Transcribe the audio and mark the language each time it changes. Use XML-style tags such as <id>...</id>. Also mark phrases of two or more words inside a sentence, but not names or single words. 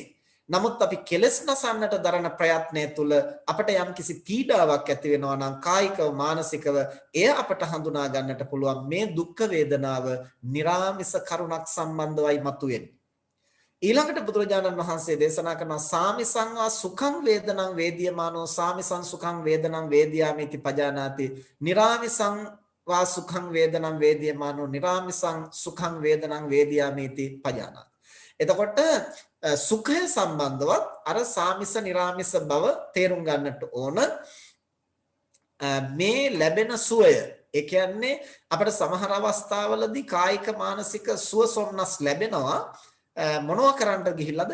<si>නමුත් අපි කෙලස් නසන්නට දරන ප්‍රයත්නය තුළ අපට යම්කිසි පීඩාවක් ඇති වෙනවා නම් කායිකව මානසිකව එය අපට හඳුනා ගන්නට පුළුවන් මේ දුක් වේදනාව නිරාමිස කරුණක් සම්බන්ධවයි මතුවෙන්නේ. ඊළඟට බුදුරජාණන් වහන්සේ දේශනා කරන</si> <pi>සාමිසං වා සුඛං වේදනං වේදියමානෝ සාමිසං සුඛං වේදනං වේදියාමිති පජානාති නිරාමිසං වා සුඛං වේදනං වේදියමානෝ නිරාමිසං සුඛං වේදනං වේදියාමිති පජානාති.</pi> <si>එතකොට සුඛය සම්බන්ධවත් අර සාමිස නිරාමිස බව තේරුම් ගන්නට ඕන. මේ ලැබෙන සුවය, ඒ කියන්නේ අපිට සමහර අවස්ථාවලදී කායික මානසික සුව සොම්නස් ලැබෙනවා. මොනවා කරන්නට ගිහිල්ලාද?</si>